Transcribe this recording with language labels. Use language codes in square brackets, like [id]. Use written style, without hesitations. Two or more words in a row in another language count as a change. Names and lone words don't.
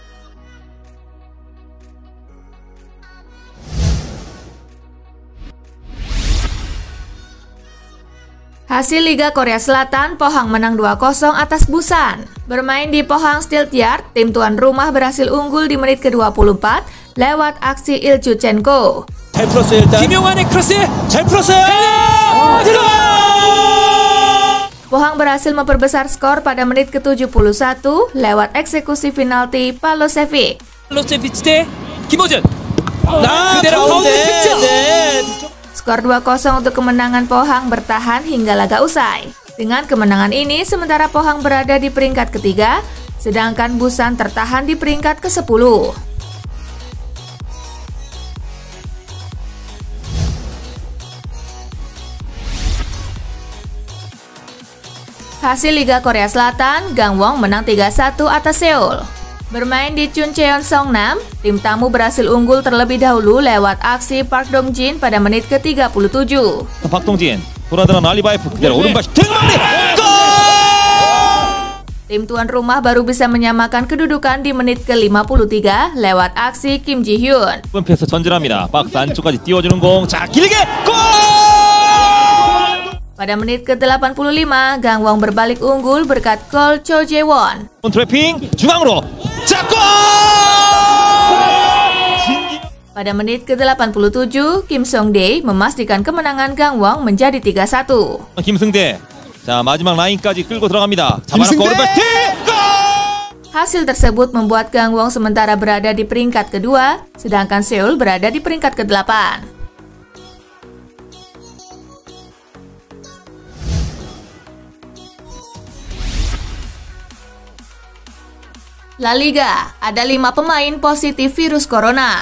[id] Hasil Liga Korea Selatan, Pohang menang 2-0 atas Busan. Bermain di Pohang Steelyard, tim tuan rumah berhasil unggul di menit ke-24 lewat aksi Iljuchenko. [ko] 김용환의 크로스 잘 풀었어요. [id] Pohang berhasil memperbesar skor pada menit ke-71 lewat eksekusi penalti Palosevic. [ko] 팔로세비치 대 김호준. 그대로 가운데 득점. [id] Skor 2-0 untuk kemenangan Pohang bertahan hingga laga usai. Dengan kemenangan ini, sementara Pohang berada di peringkat ketiga, sedangkan Busan tertahan di peringkat ke-10. Hasil Liga Korea Selatan, Gangwon menang 3-1 atas Seoul. Bermain di Chuncheon Songnam, tim tamu berhasil unggul terlebih dahulu lewat aksi Park Dong-jin pada menit ke-37. [ko] 박동진 돌아들어 알리바이프 그대로 오른발 슈팅 마무리 골! [id] Tim tuan rumah baru bisa menyamakan kedudukan di menit ke-53 lewat aksi Kim Ji-hyun. [ko] 패스 전진합니다. 박스 안쪽까지 띄워주는 공. 자, 길게 골! [id] Pada menit ke-85, Gangwon berbalik unggul berkat gol Cho Jae-won. [ko] 트래핑 중앙으로. 자, 골! [id] Pada menit ke-87, Kim Song-dae memastikan kemenangan Gangwon menjadi 3-1. [ko] 김승대. 자, 마지막 라인까지 끌고 들어갑니다. 잡아놓고 오른발 슈팅! 골! [id] Hasil tersebut membuat Gangwon sementara berada di peringkat kedua, sedangkan Seoul berada di peringkat ke-8. La Liga, ada 5 pemain positif virus corona.